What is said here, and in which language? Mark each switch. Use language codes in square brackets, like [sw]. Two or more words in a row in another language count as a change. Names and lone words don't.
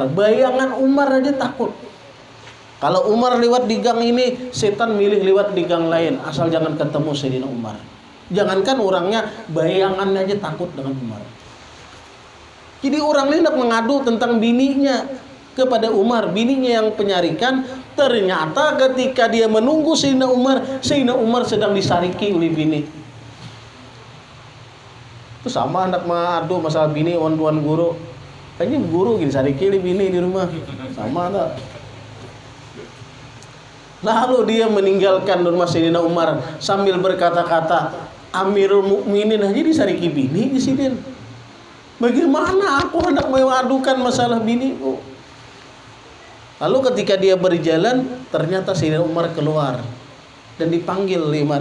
[id] Bayangan Umar aja takut. Kalau Umar lewat di gang ini, setan milih lewat di gang lain, asal jangan ketemu Sayyidina Umar. Jangankan orangnya, bayangannya aja takut dengan Umar. Jadi orang ini hendak mengadu tentang bininya kepada Umar, bininya yang penyarikan. Ternyata ketika dia menunggu Sayyidina Umar sedang disariki oleh bini. Itu sama hendak mengadu masalah bini, tuan guru. Kayaknya guru gini sariki oleh bini di rumah. Sama tak? Lalu dia meninggalkan rumah Sayyidina Umar sambil berkata-kata, Amirul Mukminin aja disariki bini di sini. Bagaimana aku hendak mengadukan masalah biniku? Lalu ketika dia berjalan, ternyata Sayyidina Umar keluar dan dipanggil oleh Umar.